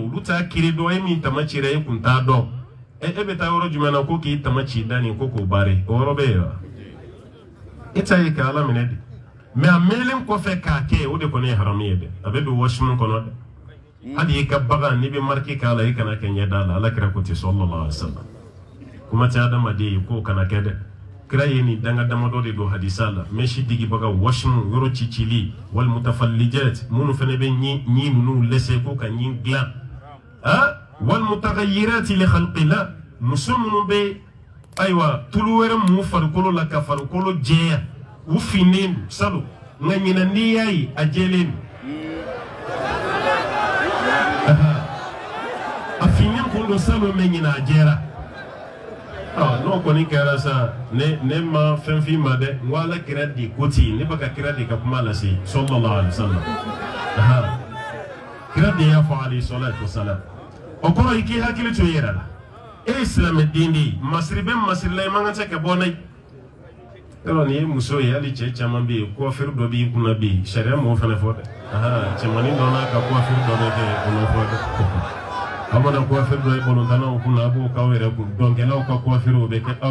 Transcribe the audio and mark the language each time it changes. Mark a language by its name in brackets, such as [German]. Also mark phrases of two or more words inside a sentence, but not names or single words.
[Bambara] olu t'a kiri dɔn e min tamacira e kun t'a dɔn e bɛ taa yɔrɔ jumɛn na ko k'i tamaci da nin ko k'o baare o yɔrɔ bɛ yen wa e t'a ye ka ala minɛ de mais a mɛnlen kɔfɛ k'a kɛ o de kɔni ye haramu ye dɛ a bɛ don washroom kɔnɔ dɛ hali i ka bagan n'i bɛ marque k'a la i kana kɛ ɲɛda la ala kira ko ten [Arabic] صلى الله عليه وسلم [Bambara] kuma tɛ adamaden ye k'o kana kɛ dɛ kira ye nin danga damadɔ de don hadisa la mɛsi digibaga washroom yɔrɔ cicili [Arabic] والمتفلجات [Bambara] minnu fana bɛ ɲi ninnu lɛsɛ ko ka ɲi dilan [Arabic] والمتغيرات لخلق الله [Bambara] muso minnu bɛ ayiwa tulu wɛrɛ mun farikolo la ka farikolo jɛya u finnen don sabu nka ɲinan n'i y'a ye a jɛlen don a finnen kun don sabu mɛ ɲinan a jɛra n'o kɔni kɛra sa ne ma fɛn f'i ma dɛ n ko ala kira di ko ten ne bɛ ka kira de ka kuma lase [Arabic] صلى الله عليه وسلم [Bambara] kira de y'a fɔ [Arabic] عليه الصلاة والسلام [Bambara] o kɔrɔ i k'i hakili to i yɛrɛ la e ye silamɛden de ye masiri bɛ masiri la i man kan tɛ ka bɔ n'a ye yɔrɔ nin ye muso ye hali cɛ caman bɛ yen coiffure dɔ b'i kunna bi sariya m'o fana fɔ dɛ cɛmanin dɔ n'a ka coiffure dɔ bɛ kɛ o m'o fɔ dɛ aw mana coiffure dɔ ye balontannaw kunna a b'o k'aw yɛrɛ kun dɔnkɛlaw ka coiffure o bɛ kɛ aw